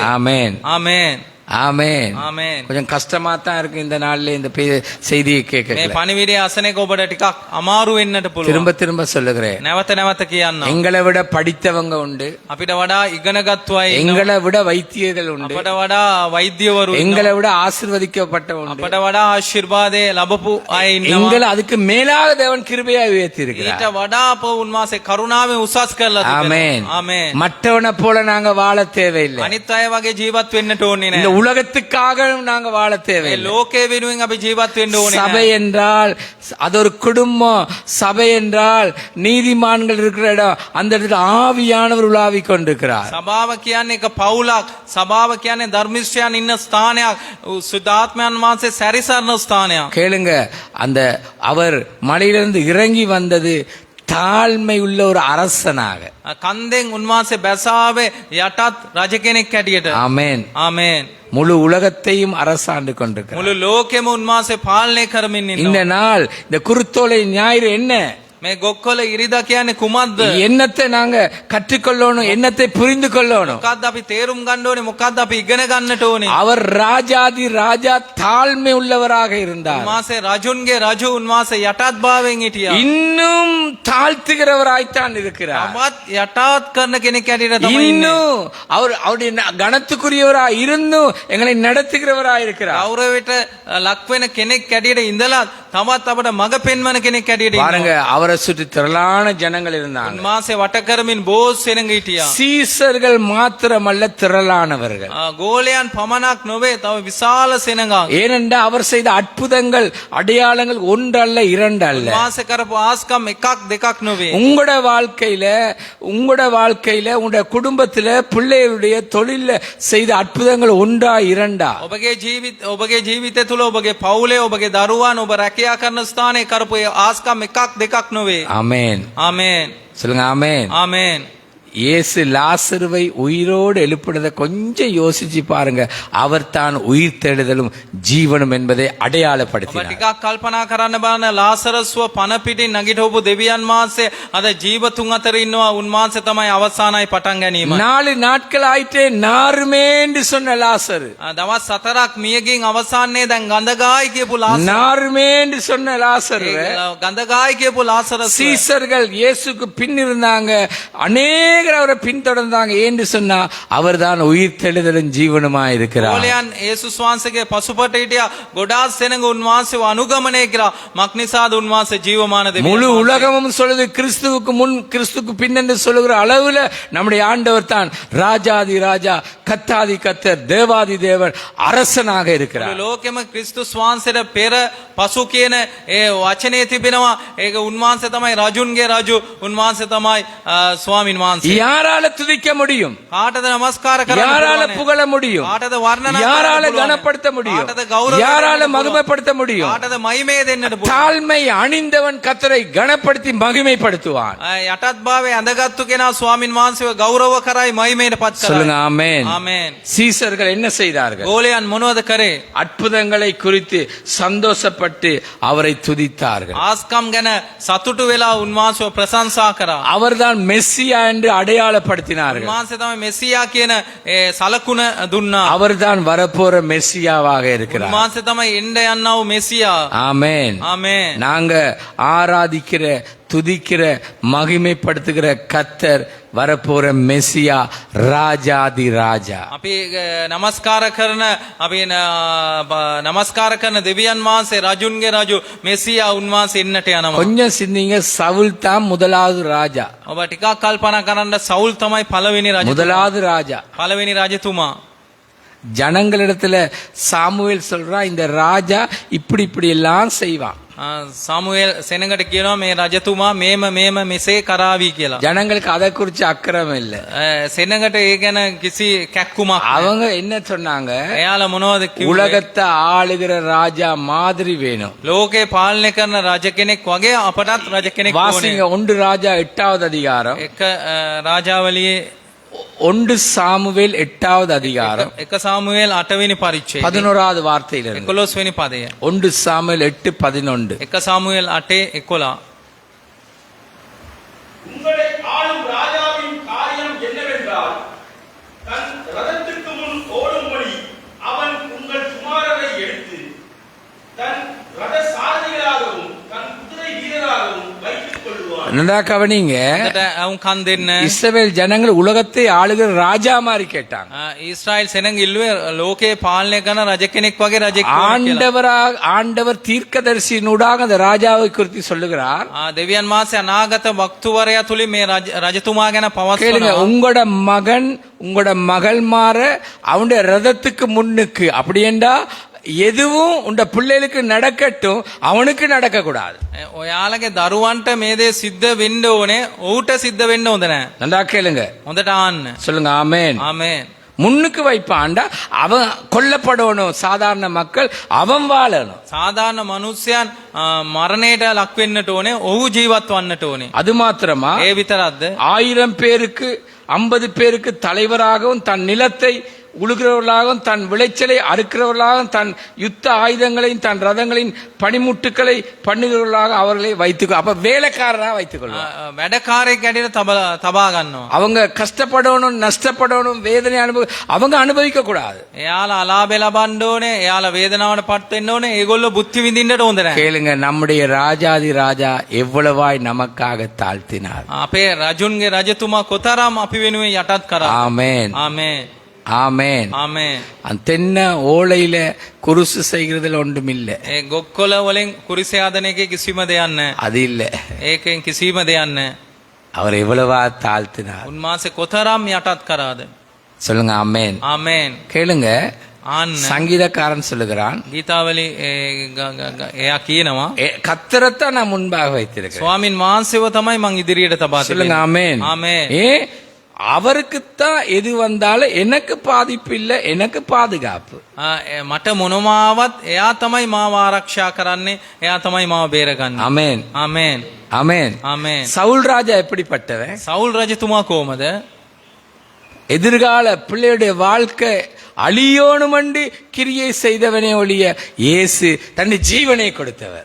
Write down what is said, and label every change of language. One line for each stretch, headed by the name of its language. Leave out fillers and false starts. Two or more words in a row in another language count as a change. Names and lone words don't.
Tamil: ஆமென்.
Sinhala: ආමේන්.
Tamil: ஆமென்.
Sinhala: ආමේන්.
Tamil: கொஞ்சம் கஷ்டமா தான் இருக்கு இந்த நாள்ல இந்த செய்தியை
Sinhala: මේ
Tamil: கேட்க.
Sinhala: පණිවිඩය අසන එක ඔබට ටිකක් අමාරු වෙන්නට පුළුවන්.
Tamil: திரும்ப திரும்ப சொல்லுகிறேன்.
Sinhala: නැවත නැවත කියන්න.
Tamil: எங்களை விட படித்தவங்க உண்டு,
Sinhala: අපිට වඩා ඉගෙනගත්තු අය ඉන්නවා.
Tamil: எங்களை விட வைத்தியர்கள் உண்டு,
Sinhala: අපට වඩා වෛද්‍යවරු ඉන්නවා.
Tamil: எங்களை விட ஆசீர்வதிக்கப்பட்டவங்க உண்டு.
Sinhala: අපට වඩා ආශිර්වාදය ලැබපු අය ඉන්නවා.
Tamil: எங்களை அதுக்கு மேலாக தேவன் கிருபையாய் உயர்த்தி இருக்கிறார்.
Sinhala: ඊට වඩා අප උන්වහන්සේ කරුණාවෙන් උසස් කරලා
Tamil: ஆமென்.
Sinhala: තිබෙනවා. ආමේන්.
Tamil: மற்றவனை போல நாங்க வாழ தேவையில்லை.
Sinhala: අනිත් අය වගේ ජීවත් වෙන්නට ඕනේ
Tamil: இந்த
Sinhala: නැහැ.
Tamil: உலகத்துக்காக நாங்க வாழ
Sinhala: මේ
Tamil: தேவையில்லை.
Sinhala: ලෝකයේ වෙනුවෙන් අපි ජීවත් වෙන්න ඕනේ
Tamil: சபை
Sinhala: නැහැ.
Tamil: என்றால் அது ஒரு குடும்பம். சபை என்றால் நீதிமான்கள் இருக்கிற இடம். அந்த இடத்துல ஆவியானவர் உலாவிக் கொண்டிருக்கிறார்.
Sinhala: සභාව කියන්නේ එක පවුලක්. සභාව කියන්නේ ධර්මිෂ්ඨයන් ඉන්න ස්ථානයක්. සුද්ධාත්මයන් වහන්සේ සැරිසරන ස්ථානයක්.
Tamil: கேளுங்க, அந்த அவர் மலையிலிருந்து இறங்கி வந்தது தாழ்மை உள்ள ஒரு அரசனாக.
Sinhala: කන්දෙන් උන්වහන්සේ බැසාවේ යටත් රජ කෙනෙක් හැටියට.
Tamil: ஆமென்.
Sinhala: ආමේන්.
Tamil: முழு உலகத்தையும் அரசாண்டு கொண்டிருக்கிறார்.
Sinhala: මුළු ලෝකෙම උන්වහන්සේ පාලනය කරමින්
Tamil: இந்த
Sinhala: ඉන්නවා.
Tamil: நாள், இந்த குருத்தோலை ஞாயிறு என்ன?
Sinhala: මේ ගොක්කොල ඉරිදා කියන්නේ කුමක්ද?
Tamil: என்னத்தை நாங்க கற்றுக்கொள்ளணும், என்னத்தை புரிந்து கொள்ளணும்?
Sinhala: මොකද්ද අපි තේරුම් ගන්න ඕනේ? මොකද්ද අපි ඉගෙන ගන්නට ඕනේ?
Tamil: அவர் ராஜாதி ராஜா தாழ்மை உள்ளவராக இருந்தார்.
Sinhala: උන්වහන්සේ රජුන්ගේ රජු උන්වහන්සේ යටත් භාවයෙන් හිටියා.
Tamil: இன்னும் தாழ்த்துகிறவராய்த்தான் இருக்கிறார்.
Sinhala: තමත් යටත් කරන කෙනෙක් හැටියට තමයි ඉන්නේ.
Tamil: இன்னும் அவர் அவருடைய கனத்துக்குரியவராய் இருந்தும் எங்களை நடத்துகிறவராய் இருக்கிறார்.
Sinhala: ගෞරවයට ලක් වෙන කෙනෙක් හැටියට ඉඳලා තමත් අපට මඟ පෙන්වන කෙනෙක් හැටියට
Tamil: பாருங்க,
Sinhala: ඉන්නවා.
Tamil: அவரை சுற்றி திரளான ஜனங்கள் இருந்தாங்க.
Sinhala: උන්වහන්සේ වට කරමින් බොහෝ සෙනඟ හිටියා.
Tamil: சீசர்கள் மாத்திரமல்ல, திரளானவர்கள்.
Sinhala: ගෝලයන් පමණක් නොවේ, තව විශාල සෙනඟක්.
Tamil: ஏனென்றால் அவர் செய்த அற்புதங்கள் அடையாளங்கள் ஒன்றல்ல இரண்டல்ல.
Sinhala: උන්වහන්සේ කරපු ආස්කම් එකක් දෙකක් නොවේ.
Tamil: உங்களோட வாழ்க்கையில உங்களுடைய குடும்பத்துல பிள்ளைகளுடைய தொழில செய்த அற்புதங்கள் ஒன்றா இரண்டா?
Sinhala: ඔබගේ ජීවිතය තුළ ඔබගේ පවුලේ ඔබගේ දරුවන් ඔබ රැකියා කරන ස්ථානයේ කරපු ආස්කම් එකක් දෙකක් නොවේ.
Tamil: ஆமென்.
Sinhala: ආමේන්.
Tamil: சொல்லுங்க ஆமென்.
Sinhala: ආමේන්.
Tamil: இயேசு லாசருவை உயிரோடு எழுப்பினதை கொஞ்சம் யோசிச்சு பாருங்க. அவர் தான் உயிர் தெழுதலும் ஜீவனும் என்பதை
Sinhala: ඔබ
Tamil: அடையாளப்படுத்தினார்.
Sinhala: ටිකක් කල්පනා කරන්න බලන්න ලාසරස්ව පන පිටින් නැගිටවපු දෙවියන් වහන්සේ අද ජීවතුන් අතර ඉන්නවා. උන්වහන්සේ තමයි අවසානයි පටන් ගැනීම.
Tamil: 4 நாட்கள் ஆயிட்டே நாருமேன்னு சொன்ன லாசரு,
Sinhala: දවස් 4ක් මියගින් අවසානයේ දැන් ගඳගායි කියපු ලාසරස්.
Tamil: நாருமேன்னு சொன்ன லாசரு
Sinhala: ගඳගායි කියපු ලාසරස්.
Tamil: சீசர்கள் இயேசுக்கு பின் இருந்தாங்க, அநேகர் அவரை பின்தொடர்ந்தாங்க. ஏன்னு சொன்னா அவர்தான் உயிர் தெழுதலும் ஜீவனுமா இருக்கிறார்.
Sinhala: ගෝලයන් යේසුස් වහන්සේගේ පසුපට හිටියා. ගොඩාක් සෙනඟ උන්වහන්සේව අනුගමනය කරා. මක්නිසාද උන්වහන්සේ ජීවමාන දෙවියන්
Tamil: முழு
Sinhala: වහන්සේ.
Tamil: உலகமும் சொல்லுது கிறிஸ்துவுக்கு முன் கிறிஸ்துக்கு பின் என்று சொல்லுகிற அளவுல நம்முடைய ஆண்டவர் தான் ராஜாதி ராஜா, கத்தாதி கத்தர், தேவாதி தேவன், அரசனாக
Sinhala: මුළු
Tamil: இருக்கிறார்.
Sinhala: ලෝකෙම ක්‍රිස්තුස් වහන්සේට පෙර පසු කියන ඒ වචනේ තිබෙනවා. ඒක උන්වහන්සේ තමයි රජුන්ගේ රජු. උන්වහන්සේ තමයි ස්වාමින් වහන්සේ.
Tamil: யாரால துதிக்க முடியும்?
Sinhala: කාටද නමස්කාර කරන්න
Tamil: யாரால
Sinhala: පුළුවන්?
Tamil: புகழ முடியும்?
Sinhala: කාටද වර්ණනා
Tamil: யாரால
Sinhala: කරන්න පුළුවන්?
Tamil: கனப்படுத்த முடியும்?
Sinhala: කාටද ගෞරව
Tamil: யாரால
Sinhala: කරන්න පුළුවන්?
Tamil: மகிமைப்படுத்த முடியும்?
Sinhala: කාටද මහිමේ දෙන්නට පුළුවන්?
Tamil: தாழ்மை அணிந்தவன் கத்தரை கனப்படுத்தி மகிமைப்படுத்துவான்.
Sinhala: යටත් භාවයේ ඇඳගත්තු කෙනා ස්වාමින් වහන්සේව ගෞරව කරයි මහිමේට පත්
Tamil: சொல்லுங்க
Sinhala: කරයි.
Tamil: ஆமென்.
Sinhala: ආමේන්.
Tamil: சீசர்கள் என்ன செய்தார்கள்?
Sinhala: ගෝලයන් මොනවද කරේ?
Tamil: அற்புதங்களை குறித்து சந்தோஷப்பட்டு அவரை துதித்தார்கள்.
Sinhala: ආස්කම් ගැන සතුටු වෙලා උන්වහන්සේව ප්‍රශංසා කරා.
Tamil: அவர்தான் மெஸ்ஸியா என்று அடையாளப்படுத்தினார்கள்.
Sinhala: උන්වහන්සේ තමයි මෙසියා කියන ඒ සලකුණ දුන්නා.
Tamil: அவர்தான் வரப்போற மெஸ்ஸியாவாக இருக்கிறார்.
Sinhala: උන්වහන්සේ තමයි එන්න යන්නා වූ මෙසියා.
Tamil: ஆமென்.
Sinhala: ආමේන්.
Tamil: நாங்க ஆராதிக்கிற, துதிக்கிற, மகிமைப்படுத்துகிற கத்தர் வரப்போற மெஸ்ஸியா, ராஜாதி ராஜா.
Sinhala: අපි නමස්කාර කරන අපි නමස්කාර කරන දෙවියන් වහන්සේ රජුන්ගේ රජු මෙසියා උන්වහන්සේ එන්නට යනවා.
Tamil: கொஞ்சம் சிந்திங்க, சவுல் தான் முதலாவது ராஜா.
Sinhala: ඔබ ටිකක් කල්පනා කරන්න සවුල් තමයි පළවෙනි රජතුමා.
Tamil: முதலாவது ராஜா.
Sinhala: පළවෙනි රජතුමා.
Tamil: ஜனங்களிடத்துல சாமுவேல் சொல்றா, இந்த ராஜா இப்படி இப்படி எல்லாம் செய்வான்.
Sinhala: සාමුවෙල් සෙනඟට කියනවා මේ රජතුමා මේම මේම මෙසේ කරાવી කියලා.
Tamil: ஜனங்களுக்கு அதை குறிச்சு அக்கறை இல்ல.
Sinhala: සෙනඟට ඒ ගැන කිසි කැක්කුමක් නැහැ.
Tamil: அவங்க என்ன சொன்னாங்க?
Sinhala: එයාලා මොනවද කිව්වේ?
Tamil: உலகத்தை ஆளுகிற ராஜா மாதிரி வேணும்.
Sinhala: ලෝකේ පාලනය කරන රජ කෙනෙක් වගේ අපටත් රජ කෙනෙක් ඕනේ.
Tamil: வாசிங்க 1 ராஜா 8வது அதிகாரம்,
Sinhala: එක රාජාවලියේ
Tamil: 1 சாமுவேல் 8வது அதிகாரம்
Sinhala: එක සාමුවෙල් 8 වෙනි පරිච්ඡේදය
Tamil: 11வது வார்த்தையிலிருந்து.
Sinhala: 11 වෙනි පදය.
Tamil: 1 சாமுவேல் 8:11.
Sinhala: එක සාමුවෙල් 8:11.
Tamil: உங்களை ஆளும் ராஜாவின் காரியம் என்னவென்றால், தன் ரதத்துக்கு முன் ஓடும்படி அவன் உங்கள் குமாரரை எடுத்து தன் ரத சாரதிகளாகவும் தன் குதிரை வீரராகவும் வைத்துக் கொள்வான். நல்லா கவனிங்க.
Sinhala: එතට අවුන් කන් දෙන්න.
Tamil: இஸ்ரவேல் ஜனங்கள் உலகத்தை ஆளுகிற ராஜா மாதிரி கேட்டாங்க.
Sinhala: ඊශ්‍රායෙල් සෙනඟ ඉල්ලුවේ ලෝකේ පාලනය කරන රජ කෙනෙක් වගේ රජෙක් ඕනේ කියලා.
Tamil: ஆண்டவர் தீர்க்கதரிசியினூடாக அந்த ராஜாவை குறித்து சொல்லுகிறார்.
Sinhala: දෙවියන් වහන්සේ අනාගත වක්තුවරයා තුලින් මේ රජතුමා ගැන
Tamil: கேளுங்க,
Sinhala: පවත්වනවා.
Tamil: உங்களோட மகன் உங்களோட மகள் மாற அவனுடைய ரதத்துக்கு முன்னுக்கு, அப்படி என்றா எதுவும் உண்ட பிள்ளைகளுக்கு நடக்கட்டும், அவனுக்கு நடக்க கூடாது.
Sinhala: ඔයාලගේ දරුවන්ට මේ දේ සිද්ධ වෙන්න ඕනේ, ඔහුට සිද්ධ වෙන්න හොඳ නැහැ.
Tamil: நல்லா கேளுங்க,
Sinhala: හොඳට ආන්න.
Tamil: சொல்லுங்க ஆமென்.
Sinhala: ආමේන්.
Tamil: முன்னுக்கு வைப்பான்டா, அவன் கொல்லப்படணும். சாதாரண மக்கள் அவன் வாழணும்.
Sinhala: සාමාන්‍ය මිනිස්යන් මරණයට ලක් වෙන්නට ඕනේ, ඔහු ජීවත් වන්නට ඕනේ.
Tamil: அது மாத்திரமா,
Sinhala: ඒ විතරක්ද?
Tamil: 1000 பேருக்கு 50 பேருக்கு தலைவராகவும், தன் நிலத்தை உழுகிறவர்களாகவும், தன் விளைச்சலை அறுக்கிறவர்களாகவும், தன் யுத்த ஆயுதங்களையும் தன் ரதங்களின் பனிமுட்டுக்களை பண்ணுகிறவர்களாக அவர்களை வைத்துக்கொள். அப்ப வேலைக்காரராக வைத்துக் கொள்வார்.
Sinhala: වැඩකාරයෙක් ඇටියට තබා ගන්නවා.
Tamil: அவங்க கஷ்டப்படணும், நஷ்டப்படணும், வேதனை அவங்க அனுபவிக்க கூடாது.
Sinhala: එයාලා අලාභය ලබන්න ඕනේ, එයාලා වේදනාවට පත් වෙන්න ඕනේ, ඒගොල්ලෝ බුද්ධි විඳින්නට හොඳ නැහැ.
Tamil: கேளுங்க, நம்முடைய ராஜாதி ராஜா எவ்வளவாய் நமக்காக தாழ்த்தினார்.
Sinhala: අපේ රජුන්ගේ රජතුමා කොතරම් අපි වෙනුවෙන් යටත් කරා.
Tamil: ஆமென்.
Sinhala: ආමේන්.
Tamil: ஆமென்.
Sinhala: ආමේන්.
Tamil: அந்த தென்னை ஓலையில குருசு செய்கிறதுல ஒன்றுமில்லை.
Sinhala: ඒ ගොක්කොල වලින් කුරිස හදන එකේ කිසිම දෙයක් නැහැ.
Tamil: அது இல்ல.
Sinhala: ඒකෙන් කිසිම දෙයක් නැහැ.
Tamil: அவர் எவ்வளவா தாழ்த்தினார்.
Sinhala: උන්වහන්සේ කොතරම් යටත් කරාද?
Tamil: சொல்லுங்க ஆமென்.
Sinhala: ආමේන්.
Tamil: கேளுங்க,
Sinhala: ආන්න.
Tamil: சங்கீதக்காரன் சொல்லுகிறான்,
Sinhala: ගීතාවලි එයා කියනවා
Tamil: கத்தரத்தான் நான் முன்பாக வைத்திருக்கிறேன்.
Sinhala: ස්වාමින් වහන්සේව තමයි මං ඉදිරියට තබා
Tamil: சொல்லுங்க
Sinhala: තිබෙන්නේ.
Tamil: ஆமென்.
Sinhala: ආමේන්.
Tamil: ஏ அவருக்குத்தான் எது வந்தாலும் எனக்கு பாதிப்பு இல்லை, எனக்கு பாதுகாப்பு.
Sinhala: මට මොනමාවත් එයා තමයි මාව ආරක්ෂා කරන්නේ, එයා තමයි මාව බේරගන්නේ.
Tamil: ஆமென்
Sinhala: ආමේන්
Tamil: ஆமென்.
Sinhala: ආමේන්.
Tamil: சவுல் ராஜா எப்படிப்பட்டவன்?
Sinhala: සවුල් රජතුමා කොහමද?
Tamil: எதிர்கால பிள்ளையுடைய வாழ்க்கை அழியோணுமண்டு கிரியை செய்தவனே ஒழிய இயேசு தன் ஜீவனை கொடுத்தவர்.